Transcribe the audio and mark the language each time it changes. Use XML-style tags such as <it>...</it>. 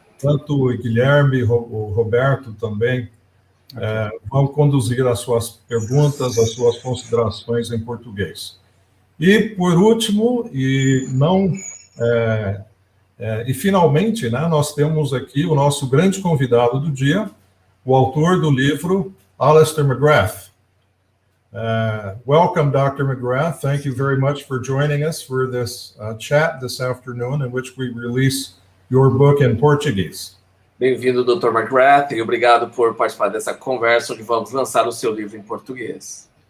<pt>Tanto o Guilherme, o Roberto também vão conduzir as suas perguntas, as suas considerações em português. E, por último, e finalmente, né, nós temos aqui o nosso grande convidado do dia, o autor do livro, Alister McGrath.</pt> <en>Welcome, Dr. McGrath. Thank you very much for joining us for this chat this afternoon, in which we release your book in Portuguese.</en> <pt>Bem-vindo, Dr. McGrath, e obrigado por participar dessa conversa onde vamos lançar o seu livro em português.</pt>